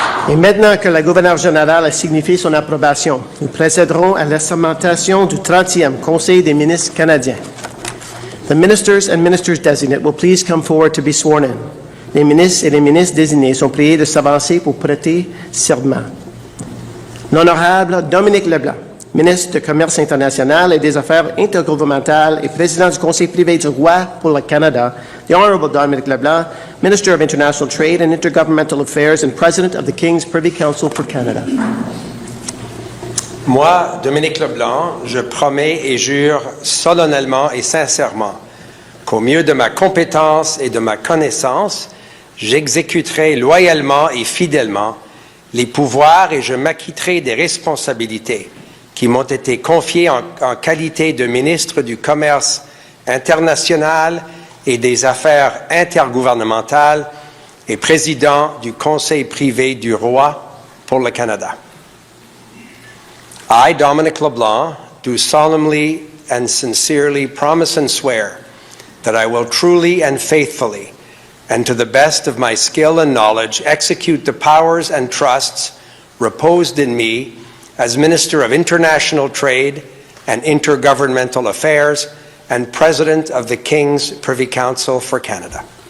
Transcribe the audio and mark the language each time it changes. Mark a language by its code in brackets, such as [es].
[fr] Et maintenant que la gouverneure générale a signifié son approbation, nous procéderons à l'assermentation du 30e Conseil des ministres canadiens. [en] The ministers and ministers designate will please come forward to be sworn in. [fr] Les ministres et les ministres désignés sont priés de s'avancer pour prêter serment. L'honorable Dominique Leblanc, ministre du Commerce international et des Affaires intergouvernementales et président du Conseil privé du roi pour le Canada, [en] the Honourable Dominic LeBlanc, Minister of International Trade and Intergovernmental Affairs and President of the King's Privy Council for Canada. [fr] Moi, Dominique Leblanc, je promets et jure solennellement et sincèrement qu'au mieux de ma compétence et de ma connaissance, j'exécuterai loyalement et fidèlement les pouvoirs et je m'acquitterai des responsabilités qui m'ont été confiées en qualité de ministre du Commerce international et des Affaires intergouvernementales et président du Conseil privé du roi pour le Canada. [en] I, Dominic LeBlanc, do solemnly and sincerely promise and swear that I will truly and faithfully, and to the best of my skill and knowledge, execute the powers and trusts reposed in me as Minister of International Trade and Intergovernmental Affairs and President of the King's Privy Council for Canada.